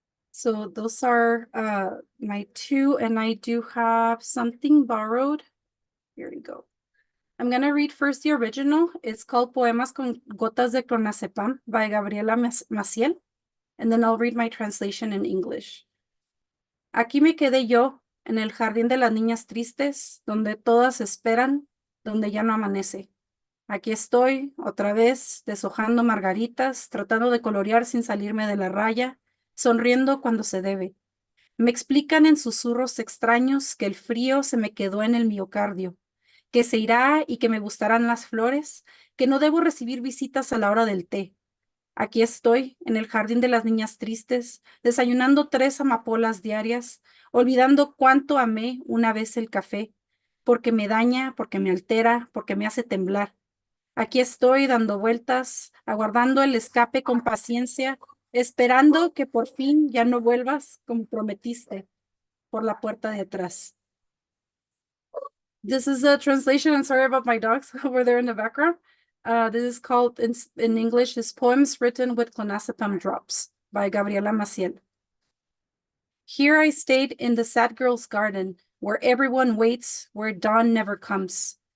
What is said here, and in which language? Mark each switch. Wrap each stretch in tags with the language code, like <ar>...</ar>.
<en>So those are my two, and I do have something borrowed. Here we go. I'm going to read first the original. It's called Poemas con Gotas de Clonazepam by Gabriela Maciel. And then I'll read my translation in English.</en> <es>Aquí me quedé yo, en el jardín de las niñas tristes, donde todas esperan, donde ya no amanece. Aquí estoy, otra vez, deshojando margaritas, tratando de colorear sin salirme de la raya, sonriendo cuando se debe. Me explican en susurros extraños que el frío se me quedó en el miocardio, que se irá y que me gustarán las flores, que no debo recibir visitas a la hora del té. Aquí estoy, en el jardín de las niñas tristes, desayunando 3 amapolas diarias, olvidando cuánto amé una vez el café, porque me daña, porque me altera, porque me hace temblar. Aquí estoy dando vueltas, aguardando el escape con paciencia, esperando que por fin ya no vuelvas como prometiste por la puerta de atrás.</es> <en>This is a translation. I'm sorry about my dogs over there in the background. This is called in English is Poems Written with Clonazepam Drops by Gabriela Maciel. Here I stayed in the sad girl's garden, where everyone waits, where dawn never comes.</en>